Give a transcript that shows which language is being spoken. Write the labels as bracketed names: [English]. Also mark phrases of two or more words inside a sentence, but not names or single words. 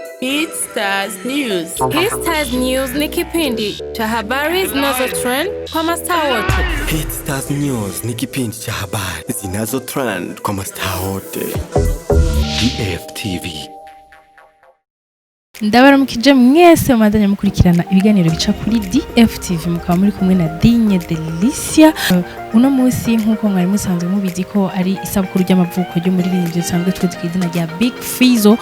[Swahili] Hit Stars News. Hit Stars News ni kipindi cha habari zinazo trend kwa mastaa wote. Hit Stars News ni kipindi cha habari zinazo trend kwa mastaa wote. [Rundi] DFTV. Ndabaramukije mwese mwadanya mukurikirana ibiganiro bica kuri DFTV mukaba muri kumwe na Digne Delicia. Uno munsi nkuko mwari musanzwe mubizi ko ari isabukuru ry'amavuko ryo muri rindi sanzwe twizwe izina rya Big Fizzo.